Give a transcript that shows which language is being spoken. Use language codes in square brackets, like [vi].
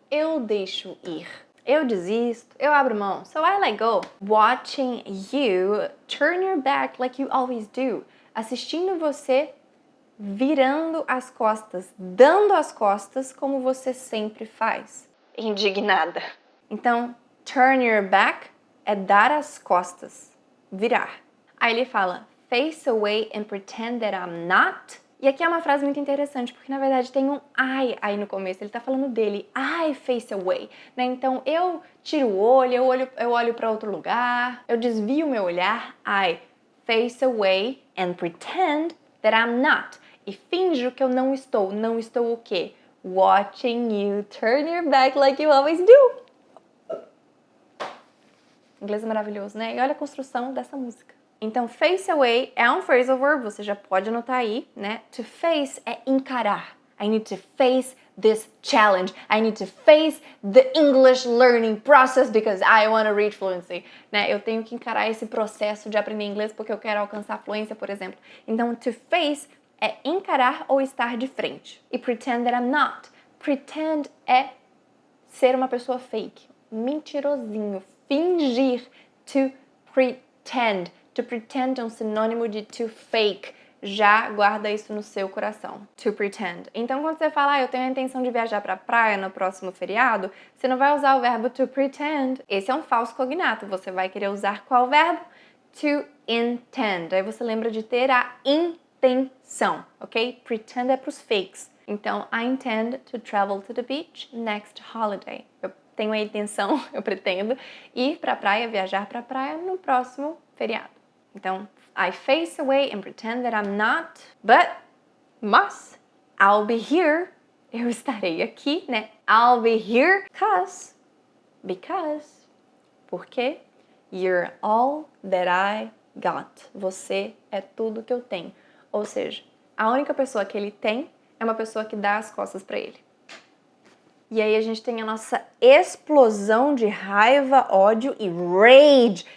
[pt] eu deixo ir. Eu desisto, eu abro mão. [en] So I let go. Watching you turn your back like you always do. [pt] Assistindo você virando as costas, dando as costas como você sempre faz. Indignada. Então, [en] turn your back [pt] é dar as costas, virar. Aí ele fala, [en] face away and pretend that I'm not. [pt] E aqui é uma frase muito interessante, porque na verdade tem um I aí no começo, ele tá falando dele, [en] I face away, [pt] né? Então eu tiro o olho, eu olho para outro lugar, eu desvio o meu olhar, [en] I face away and pretend that I'm not. [pt] E finjo que eu não estou o quê? [en] Watching you turn your back like you always do. [pt] Inglês é maravilhoso, né? E olha a construção dessa música. Então, face away é um phrasal verb, você já pode anotar aí, né? To face é encarar. [en] I need to face this challenge. I need to face the English learning process because I want to reach fluency. [pt] Né? Eu tenho que encarar esse processo de aprender inglês porque eu quero alcançar fluência, por exemplo. Então, to face é encarar ou estar de frente. E [en] pretend that I'm not. [pt] Pretend é ser uma pessoa fake, mentirosinho, fingir. To pretend. To pretend é um sinônimo de to fake. Já guarda isso no seu coração. To pretend. Então, quando você fala, eu tenho a intenção de viajar pra praia no próximo feriado, você não vai usar o verbo to pretend. Esse é um falso cognato. Você vai querer usar qual verbo? To intend. Aí você lembra de ter a intenção, ok? Pretend é pros fakes. [en] Então, I intend to travel to the beach next holiday. [pt] Eu tenho a intenção, eu pretendo, ir pra praia, viajar pra praia no próximo feriado. [en] Então, I face away and pretend that I'm not, mas, I'll be here, [pt] eu estarei aqui, né? [en] I'll be here because, porque you're all that I got. [pt] Você é tudo que eu tenho. Ou seja, a única pessoa que ele tem é uma pessoa que dá as costas pra ele. E aí a gente tem a nossa explosão de raiva, ódio e rage.